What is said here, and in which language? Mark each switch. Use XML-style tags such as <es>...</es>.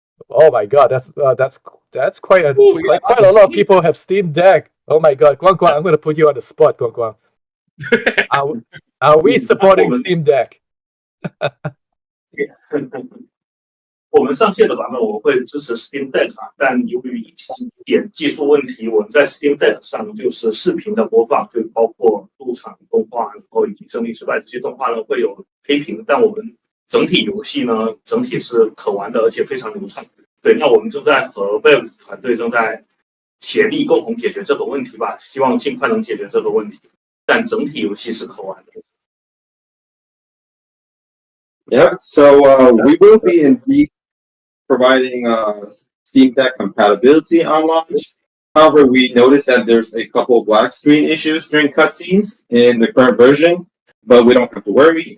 <en>Oh my God, that's quite a lot of people have Steam Deck. Oh my God, Guang Guang, I'm going to put you on the spot, Guang Guang. Are we supporting Steam Deck?</en> <zh>我们上线的版本我们会支持 Steam Deck 但由于一点技术问题，我们在 Steam Deck 上就是视频的播放，就包括入场动画，然后以及胜利失败这些动画呢会有黑屏，但我们整体游戏呢整体是可玩的，而且非常流畅。对，那我们正在和 Valve 团队正在协力共同解决这个问题吧，希望尽快能解决这个问题。但整体游戏是可玩的。</zh> <en>Yeah, so we will be indeed providing Steam Deck compatibility on launch. However, we noticed that there's a couple black screen issues during cutscenes in the current version, but we don't have to worry.</en>